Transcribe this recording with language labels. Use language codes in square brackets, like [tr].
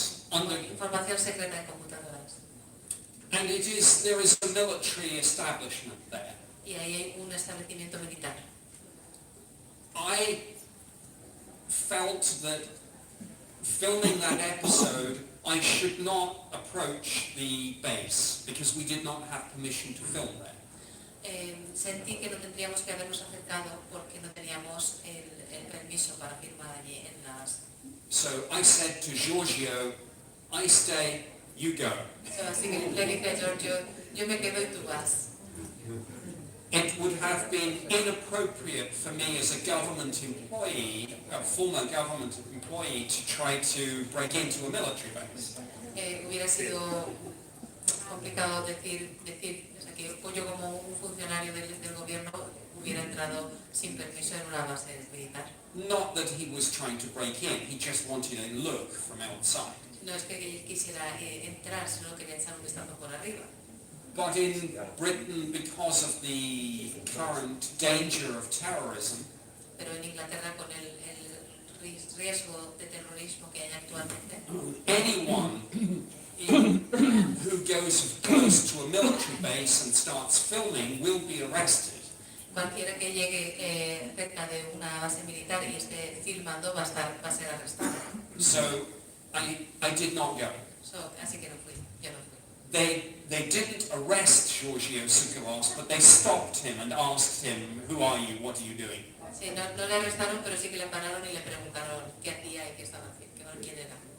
[es] con información secreta en computadoras. [en] and there is a military establishment there. [es] Y ahí hay un establecimiento militar. [en] I felt that filming that episode, I should not approach the base because we did not have permission to film there. [es] Sentí que no tendríamos que habernos acercado porque no teníamos el permiso para filmar allí en las... [en] So I said to Giorgio, I stay, you go. [es] Así que le dije a Giorgio, yo me quedo y tú vas. [en] It would have been inappropriate for me as a government employee, a former government employee, to try to break into a military base. [es] Hubiera sido complicado decir, o sea, que yo como un funcionario del gobierno hubiera entrado sin permiso en una base militar. [en] Not that he was trying to break in, he just wanted a look from outside. [es] No es que él quisiera entrar, sino quería echar un vistazo por arriba. [en] But in Britain, because of the current danger of terrorism, [es] Pero en Inglaterra, con el riesgo de terrorismo que hay actualmente, [en] anyone who goes close to a military base and starts filming will be arrested. [es] cualquiera que llegue cerca de una base militar y esté filmando va a ser arrestado. [en] So I did not go. [es] Así que no fui, yo no fui. [en] They didn't arrest Giorgio Tsoukalos, but they stopped him and asked him, who are you, what are you doing? [es] Sí, no le arrestaron, pero sí que le pararon y le preguntaron qué hacía y qué estaba haciendo, quién era.